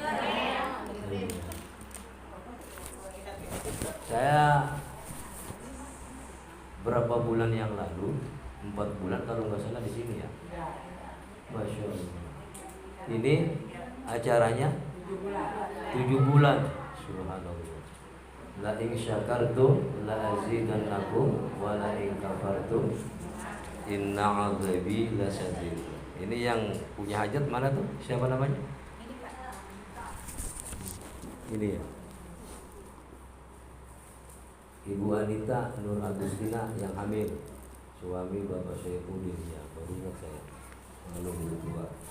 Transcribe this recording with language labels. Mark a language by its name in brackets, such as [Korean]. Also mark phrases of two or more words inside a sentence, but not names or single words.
[Indonesian] Saya berapa bulan yang lalu, 4 bulan kalau nggak salah di sini ya. [Arabic] ما شاء الله. [Indonesian] Ini acaranya 7 bulan. Subhanallah. [Arabic] لئن شكرتم لأزيدنكم ولئن كفرتم إن عذابي لشديد. [Indonesian] Ini yang punya hajat mana tuh? Siapa namanya? Ini ya. Ibu Anita Nur Agustina yang hamil, suami Bapak Syaifudin, ya baru ingat saya, belum berdua.